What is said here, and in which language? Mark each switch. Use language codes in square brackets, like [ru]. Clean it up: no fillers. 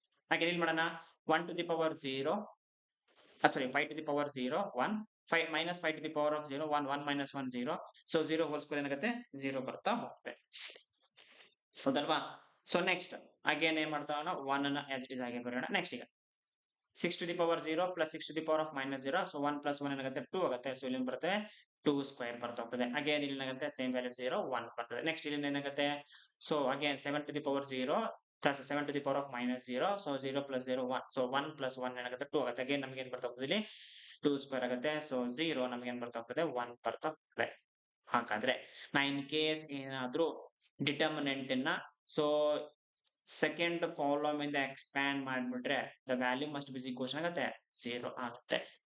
[kn] ಹಾಗೆ ಏನ್ ಮಾಡೋಣ, [en] 1 to the power 0 sorry 5 to the power 0 1 5 minus 5 to the power of 0 1 1 minus 1 0. So 0 whole square [kn] ಏನಾಗುತ್ತೆ, 0 ಬರ್ತಾ ಹೋಗುತ್ತೆ. ಹೌದಲ್ವಾ. ಸೊ ನೆಕ್ಸ್ಟ್ ಅಗೇನ್ ಏನ್ ಮಾಡ್ತಾವಣ, 1 ಅನ್ನ [en] as it is [kn] ಆಗಿ ಬರೋಣ. [en] Next ಈಗ 6 to the power 0 plus 6 to the power of minus 0. So 1 plus 1 [kn] ಏನಾಗುತ್ತೆ 2 ಆಗುತ್ತೆ. ಸೊ ಇಲ್ಲಿ ಬರುತ್ತೆ 2 ಸ್ಕ್ವೇರ್ ಬರ್ತಾ ಹೋಗ್ತದೆ. ಅಗೇನ್ ಇಲ್ಲಿ ಏನಾಗುತ್ತೆ, ಸೇಮ್ ವ್ಯಾಲ್ಯೂ 0 1 ಬರ್ತದೆ. [en] next [kn] ಇಲ್ಲಿ ಏನಾಗುತ್ತೆ, [en] So again 7 to the power 0 plus 7 to the power of minus 0. So 0 plus 0 1. So 1 plus 1 [kn] ಏನಾಗುತ್ತೆ 2 ಆಗುತ್ತೆ. ಅಗೇನ್ ನಮಗೆ ಏನ್ ಬರ್ತಾ ಹೋಗ್ತದೆ ಇಲ್ಲಿ 2 ಸ್ಕ್ವೇರ್ ಆಗುತ್ತೆ. ಸೊ 0 ನಮಗೆ ಏನ್ ಬರ್ತಾ ಹೋಗ್ತದೆ, 1 ಬರ್ತಾ ಹೋಗ್ತದೆ. ಹಾಗಾದ್ರೆ ನಾ [en] in case [kn] ಏನಾದ್ರೂ ಡಿಟರ್ಮಿನೆಂಟ್ ಅನ್ನ ಸೊ ಸೆಕೆಂಡ್ ಕಾಲಮ್ ಇಂದ ಎಕ್ಸ್ಪ್ಯಾಂಡ್ ಮಾಡ್ಬಿಟ್ರೆ [en] the value must be equal [kn] ಆಗುತ್ತೆ 0 ಆಗುತ್ತೆ.